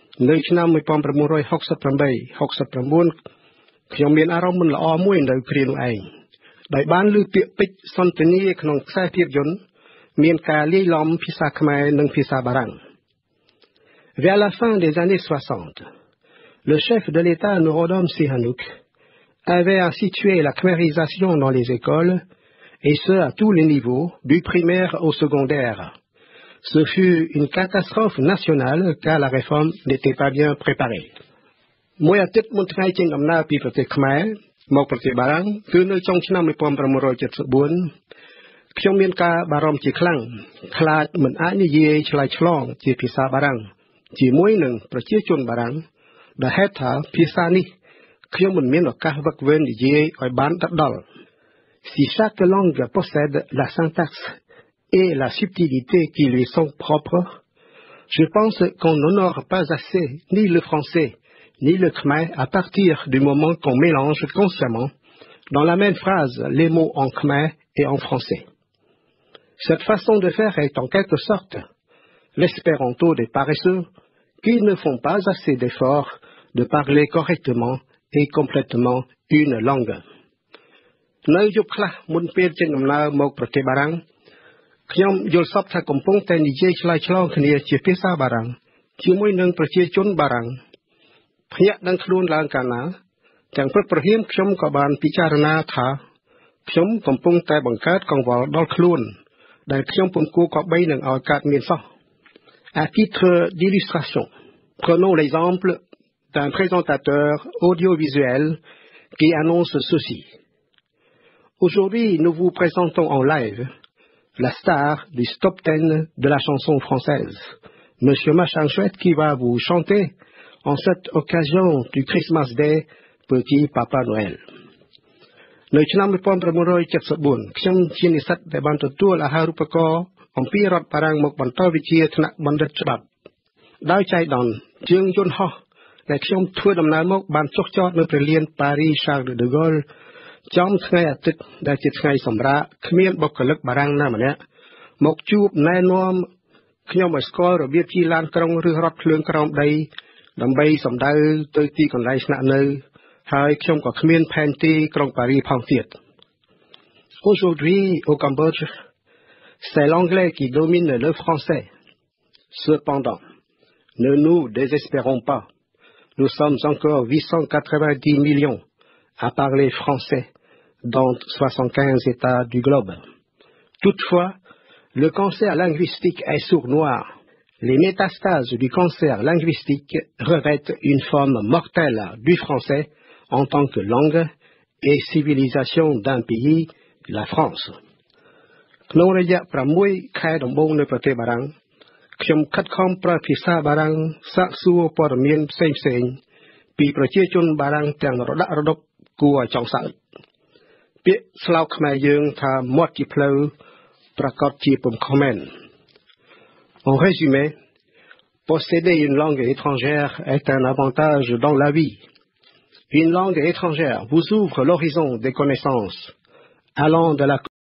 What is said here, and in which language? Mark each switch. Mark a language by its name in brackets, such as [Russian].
[Khmer] នៅឆ្នាំ 1968-69 ខ្ញុំមានអារម្មណ៍មិនល្អមួយនៅគ្រានោះឯងដោយបានឮពាក្យពេចន៍សន្ទនាក្នុងខ្សែភាពយន្តមានការលាយឡំភាសាខ្មែរនិងភាសាបារាំង [French] Vers la fin des années 60, le chef de l'État Norodom Sihanouk avait institué la khmérisation dans les écoles, et ce à tous les niveaux, du primaire au secondaire. Ce fut une catastrophe nationale car la réforme n'était pas bien préparée. [Khmer] មួយអាទិត្យមុនថ្ងៃចេញដំណើរពីប្រទេសខ្មែរមកប្រទេសបារាំងគឺនៅចុងឆ្នាំ 1974 ខ្ញុំមានការបារម្ភជាខ្លាំងខ្លាចមិនអាចនិយាយឆ្លើយឆ្លងជាភាសាបារាំងជាមួយនឹងប្រជាជនបារាំងដែលហេតុថាភាសានេះ ខ្ញុំមិនមានឱកាសវឹកវែងនិយាយឲ្យបានដិត [French] Si chaque langue possède la syntaxe et la subtilité qui lui sont propres, je pense qu'on n'honore pas assez ni le français ni le khmer à partir du moment qu'on mélange consciemment dans la même phrase les mots en khmer et en français. Cette façon de faire est en quelque sorte l'espéranto des paresseux qui ne font pas assez d'efforts de parler correctement et complètement une langue. [Khmer] នៅយប់ខ្លះមុនពេលចេញដំណើរមកប្រទេសបារាំងខ្ញុំយល់សប្តិថាកំពុងតែនិយាយឆ្លើយឆ្លងគ្នាជាភាសាបារាំងជាមួយនឹងប្រជាជនបារាំងភ្ញាក់ដឹងខ្លួនឡើងកាលណាទាំងព្រឹកព្រហៀមខ្ញុំក៏បានពិចារណាថាខ្ញុំកំពុងតែបង្កើតកង្វល់ដល់ខ្លួនដែលខ្ញុំពុំគួរក៏បីនឹងឲ្យកើតមានសោះ [French] À titre d'illustration, prenons l'exemple d'un présentateur audiovisuel qui annonce ceci. Aujourd'hui, nous vous présentons en live la star du top 10 de la chanson française, Monsieur Machin Chouette, qui va vous chanter en cette occasion du Christmas Day, Petit Papa Noël. [Khmer] នៅឆ្នាំ 1974 ខ្ញុំជានិស្សិតដែលបានទទួលអាហារូបករណ៍អំពីរដ្ឋបារាំងមកបន្តវិជ្ជាថ្នាក់បណ្ឌិតច្បាប់ ដោយចៃដន្យជើងយន្តហោះដែលខ្ញុំធ្វើដំណើរមកបានចុះចតនៅព្រះលាន Paris Charles de Gaulle ចំថ្ងៃអាទិត្យដែលជាថ្ងៃសម្រាកគ្មានបុគ្គលិកបារាំងណាម្នាក់មកជួបណែនាំខ្ញុំឲ្យស្គាល់របៀបជិះឡានក្រុងឬរថភ្លើងក្រោមដីដើម្បីសម្ដៅទៅទីកន្លែងស្នាក់នៅហើយខ្ញុំក៏គ្មានផែនទីក្រុងប៉ារីផងទៀត [French] Aujourd'hui au Cambodge c'est l'anglais qui domine le français. Cependant, ne nous désespérons pas. Nous sommes encore 890 millions à parler français dans 75 États du globe. Toutefois, le cancer linguistique est sournois. Les métastases du cancer linguistique revêtent une forme mortelle du français en tant que langue et civilisation d'un pays, la France. [Khmer] ក្នុងរយៈ 6 ខែដំបូងនៅប្រទេសបារាំងខ្ញុំខិតខំប្រើភាសាបារាំងសាកសួរព័ត៌មានផ្សេងៗពីប្រជាជនបារាំងទាំងរដាក់រដប់គួរឲ្យចង់សើចពាក្យស្លោកខ្មែរយើងថាមាត់ជាផ្លូវប្រកបជាពុំខុសមែន [French] En résumé, posséder une langue étrangère est un avantage dans la vie. Une langue étrangère vous ouvre l'horizon des connaissances allant de la